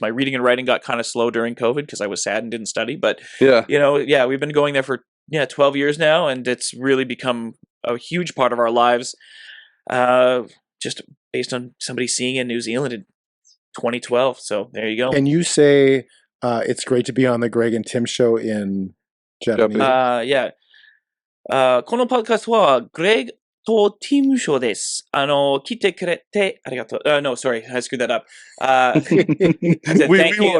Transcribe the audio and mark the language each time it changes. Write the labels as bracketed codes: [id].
[en] My reading and writing got kind of slow during COVID because I was sad and didn't study. But, we've been going there for 12 years now, and it's really become a huge part of our lives, just based on somebody seeing it in New Zealand in 2012. So there you go. Can you say it's great to be on the Greg and Tim show in Japanese? Yeah. [ja] このポッドキャストは Greg と Tim ショーです。来てくれてありがとう。 [en] No, sorry, I screwed that up. I said thank you.